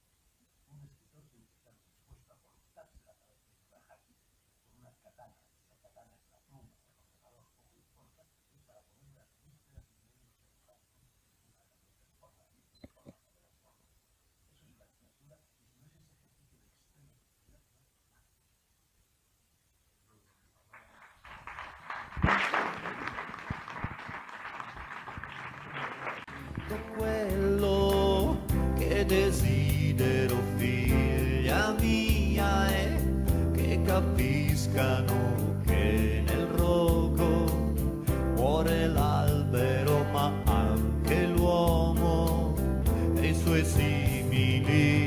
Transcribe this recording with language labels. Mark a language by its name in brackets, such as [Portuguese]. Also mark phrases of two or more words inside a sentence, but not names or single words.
[Spanish] Un escritor tiene que estar dispuesto a cortarse la cabeza y rajarse con una katana. Esa katana es la pluma, el ordenador, poco importa, es para poner las vísceras en medio de los ensayos. Una herramienta de forma, eso es la literatura, y si no es ese ejercicio de extrema creatividad, no es nada. [Italian] Tutto quello che desidero, figlia mia, è che capiscano che nel rogo muore l'albero, ma anche l'uomo e i suoi simili.